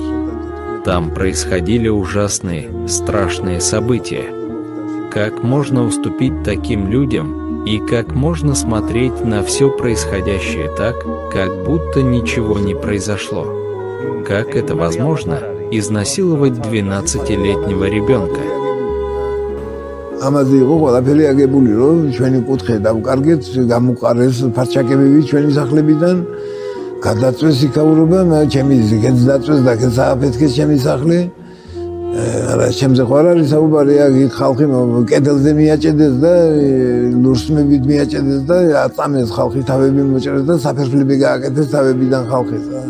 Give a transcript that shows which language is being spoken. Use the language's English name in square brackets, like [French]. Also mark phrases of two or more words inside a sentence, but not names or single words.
[Russian] Там происходили ужасные, страшные события. Как можно уступить таким людям, и как можно смотреть на все происходящее так, как будто ничего не произошло? Как это возможно, изнасиловать 12-летнего ребенка? [Georgian] ამაზე იყო ყველაფერი აგებული, რომ ჩვენი კუთხე დავკარგეთ, გამოყარეს ფარჩაკებები ჩვენი სახლებიდან, გადაწვეს იქაურობა, ჩემი ზიგეთს დაწვეს და სააფეთქეს ჩემი სახლი. არა, ჩემზე ხო არ არის საუბარი, აქ ხალხი კედელზე მიაჭედეს და ლურსმებით მიაჭედეს და აწამეს ხალხი თავები მოჭრეს და საფერფლები გააკეთეს თავებიდან ხალხის.